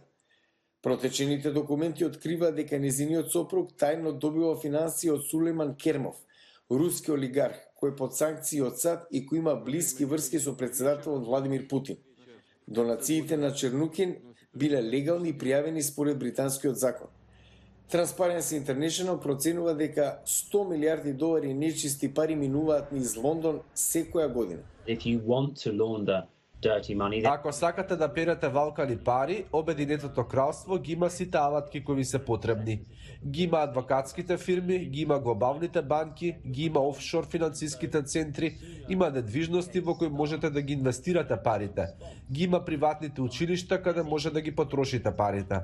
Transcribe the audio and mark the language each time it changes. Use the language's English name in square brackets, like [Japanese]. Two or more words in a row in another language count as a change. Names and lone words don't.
[Macedonian] Протечените документи открива дека незиниот сопруг тајно добива финансии од Сулейман Кермов, руски олигарх, кој е под санкции од САД и кој има блиски врски со председателот Владимир Путин. Донациите на Чернукин биле легални и пријавени според британскиот закон. Transparency International проценува дека 100 милиарди долари нечисти пари минуваат низ Лондон секоја година. [English] If you want to launder dirty money, [Macedonian] Ако сакате да перете валкани пари, Обединетото кралство ги има сите алатки кои ви се потребни. Ги има адвокатските фирми, ги има глобалните банки, ги има офшор финансиските центри, има недвижности во кои можете да ги инвестирате парите. Ги има приватните училишта каде може да ги потрошите парите.